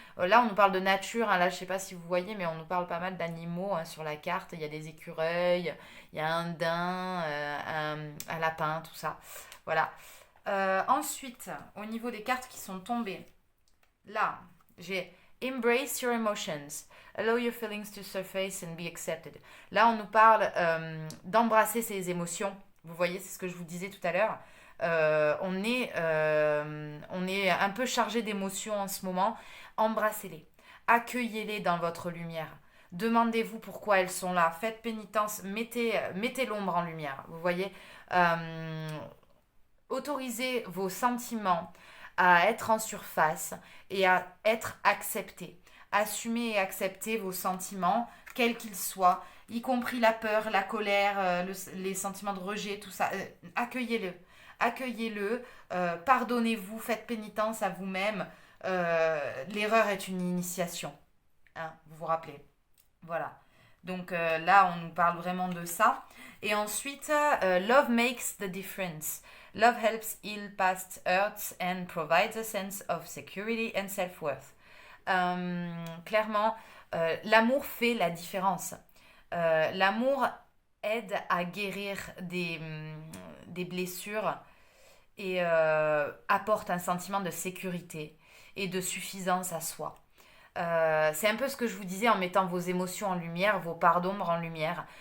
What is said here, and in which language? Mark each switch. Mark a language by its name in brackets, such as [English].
[French] Là, on nous parle de nature, hein, là, je sais pas si vous voyez, mais on nous parle pas mal d'animaux hein, sur la carte. Il y a des écureuils, il y a un daim, un lapin, tout ça. Voilà. Ensuite, au niveau des cartes qui sont tombées, là, j'ai [English] Embrace your emotions. Allow your feelings to surface and be accepted. [French] Là, on nous parle d'embrasser ses émotions. Vous voyez, c'est ce que je vous disais tout à l'heure. On est un peu chargé d'émotions en ce moment. Embrassez-les. Accueillez-les dans votre lumière. Demandez-vous pourquoi elles sont là. Faites pénitence. Mettez l'ombre en lumière. Vous voyez, autorisez vos sentiments à être en surface et à être acceptés. Assumez et acceptez vos sentiments, quels qu'ils soient, y compris la peur, la colère, les sentiments de rejet, tout ça. Accueillez-le. Accueillez-le, pardonnez-vous, faites pénitence à vous-même. L'erreur est une initiation. Hein, vous vous rappelez. Voilà. Donc là, on nous parle vraiment de ça. Et ensuite, [English] love makes the difference. Love helps heal past hurts and provides a sense of security and self-worth. [French] Clairement, l'amour fait la différence. L'amour aide à guérir des blessures et apporte un sentiment de sécurité et de suffisance à soi. C'est un peu ce que je vous disais en mettant vos émotions en lumière, vos parts d'ombre en lumière.